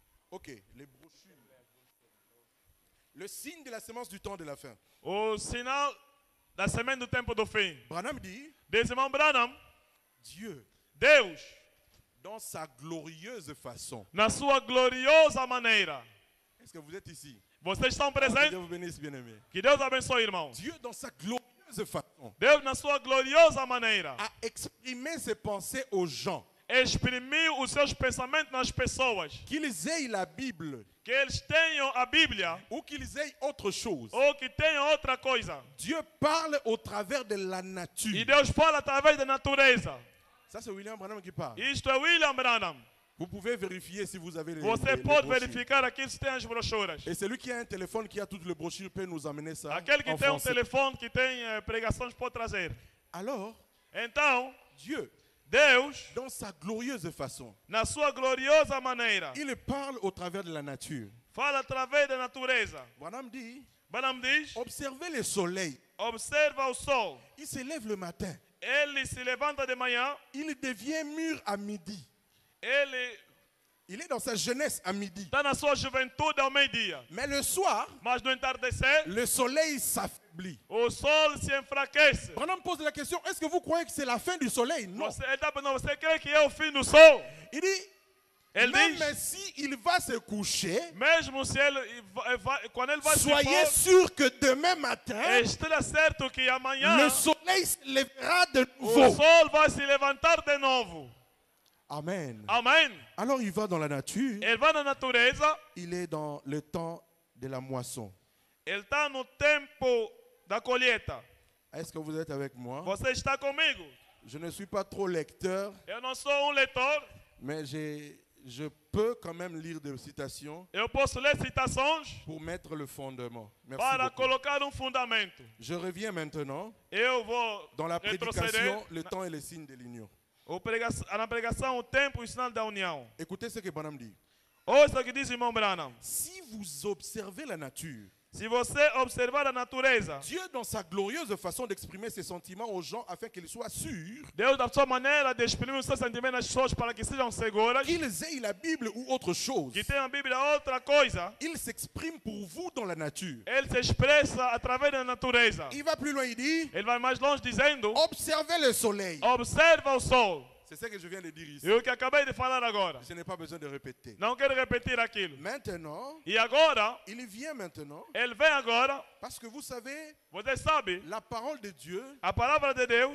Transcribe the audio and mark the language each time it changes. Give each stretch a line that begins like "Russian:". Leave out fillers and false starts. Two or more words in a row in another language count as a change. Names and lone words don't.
French: Ok, les brochures. Le signe de la semence du temps de la fin.
Portuguese: O sinal da semente do tempo do fim.
French: Branham dit,
Portuguese: Diz irmão Branham,
French: Dieu,
Portuguese: Deus,
French: dans sa glorieuse façon.
Portuguese: na sua gloriosa maneira.
French: Est-ce que vous êtes ici?
Portuguese: Vocês estão Que presentes?
French: Dieu vous bénisse, bien-aimés.
Portuguese: Que Deus abençoe, irmãos.
French: Dieu, dans sa glorieuse façon,
Portuguese: Deus, na sua gloriosa maneira,
French: a exprimé ses pensées aux gens.
Portuguese: exprimiu os seus pensamentos nas pessoas.
French: Qu'ils aient la Bible
Portuguese: Que eles tenham a Bíblia
French: ou qu'ils aient autre chose.
Portuguese: ou que tenham outra coisa.
French: Dieu parle au travers de la
Portuguese: E
French: nature.
Portuguese: Deus fala através da natureza.
French: Ça, c'est William Branham qui parle.
Portuguese: Isto é William Branham.
French: Vous pouvez vérifier si vous avez les
Portuguese: Você pode
French: brochures.
Portuguese: verificar aqui se tem as brochuras.
French: Et celui qui a un téléphone qui a toutes les brochures peut nous amener ça
Portuguese: Aquele que
French: en
Portuguese: tem
French: français.
Portuguese: telefone que tem pregações pode trazer.
French: Alors,
Portuguese: Então,
French: Dieu,
Portuguese: Deus,
French: dans sa glorieuse façon,
Portuguese: na sua gloriosa maneira,
French: il parle au travers de la nature.
Portuguese: fala através da natureza.
French: Branham dit,
Portuguese: Branham diz,
French: observez le soleil.
Portuguese: observa o sol.
French: Il se lève le matin.
Portuguese: Ele se levanta de manhã,
French: Il devient mûr à midi.
Portuguese: ele
French: Il est dans sa jeunesse à midi.
Portuguese: está na sua juventude ao meio-dia.
French: Mais le soir,
Portuguese: Mas no entardecer,
French: le soleil s'affaiblit.
Portuguese: o sol se enfraquece.
French: Branham pose la question, est-ce que vous croyez que c'est la fin du soleil? Non.
Portuguese: Você crê que é o fim do sol?
French: Il dit,
Portuguese: Ele
French: même
Portuguese: diz,
French: si il va se coucher,
Portuguese: mesmo se ele quando ele vai se
French: soyez
Portuguese: pôr,
French: sûr que demain matin,
Portuguese: esteja certo que amanhã
French: le soleil se lèvera de
Portuguese: o
French: nouveau.
Portuguese: sol vai se levantar de novo.
French: Amen.
Portuguese: Amém?
French: Alors il va dans la nature,
Portuguese: Ele vai na natureza,
French: il est dans le temps de la moisson.
Portuguese: ele está no tempo da colheita.
French: Est-ce que vous êtes avec moi?
Portuguese: Você está comigo?
French: Je ne suis pas trop lecteur,
Portuguese: Eu não sou leitor,
French: mais je peux quand même lire des citations
Portuguese: eu posso ler citações
French: pour mettre le fondement. Merci
Portuguese: para
French: beaucoup.
Portuguese: colocar fundamento.
French: Je reviens maintenant
Portuguese: Eu vou
French: dans la
Portuguese: retroceder
French: prédication, le temps et les signes de l'union.
Portuguese: na pregação, o tempo e o sinal da união.
French: Écoutez ce que Branham dit.
Portuguese: Ouça o que diz o irmão Branham.
French: Si vous observez la nature,
Portuguese: Se você observar a natureza,
French: Dieu, dans sa glorieuse façon d'exprimer ses sentiments aux gens afin qu'ils soient sûrs
Portuguese: Deus, da sua maneira de exprimir os seus sentimentos às pessoas para que sejam seguras,
French: qu'ils aient la Bible ou autre chose,
Portuguese: que tenham a Bíblia outra coisa,
French: il s'exprime pour vous dans la nature.
Portuguese: ele se expressa através da natureza.
French: Il va plus loin, il dit,
Portuguese: Ele vai mais longe dizendo,
French: observez le soleil.
Portuguese: observa o sol.
French: C'est ce que je viens de dire ici.
Portuguese: E o que acabei de falar agora.
French: Je n'ai pas besoin de répéter.
Portuguese: Não quero repetir aquilo.
French: Maintenant,
Portuguese: E agora,
French: il vient maintenant,
Portuguese: ele vem agora,
French: parce que vous savez,
Portuguese: você sabe,
French: la parole de Dieu,
Portuguese: a palavra de Deus